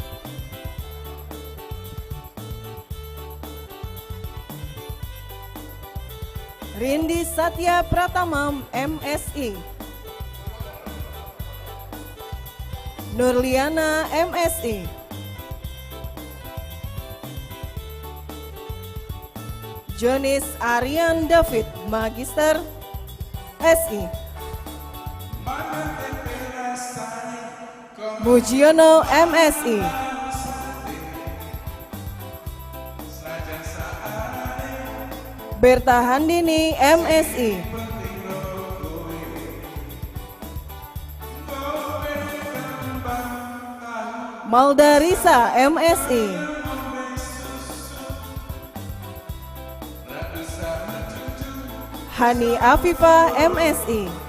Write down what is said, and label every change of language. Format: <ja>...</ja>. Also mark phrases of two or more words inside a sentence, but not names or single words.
<id>Rindi Satya Pratama, MSI. Nurliana, MSI. Jonis Aryan David, Magister SI. Mujiono, MSI. Berta Handini, MSI. Malda Risa, MSI. Hani Afifah, MSI.</id>